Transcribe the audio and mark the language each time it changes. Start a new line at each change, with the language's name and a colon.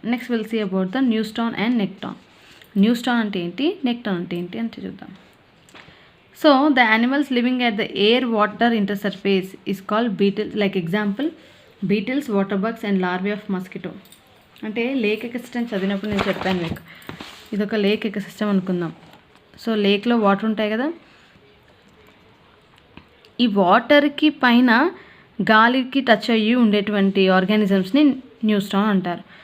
English: Next we'll see about the newston and nekton.
Telugu: Newston అంటే ఏంటి, nekton అంటే ఏంటి అంటే చూద్దాం.
English: So the animals living at the air water intersurface is called beetles. Like example, beetles, water bugs and larvae of mosquito.
Telugu: అంటే lake ecosystem చదివినప్పుడు నేను చెప్పాను మీకు, ఇదొక లేక్ ఎకోసిస్టమ్ అనుకుందాం. సో లేక్లో వాటర్ ఉంటాయి కదా, ఈ వాటర్కి పైన గాలికి టచ్ అయ్యి ఉండేటువంటి ఆర్గానిజమ్స్ని న్యూస్టాన్ అంటారు.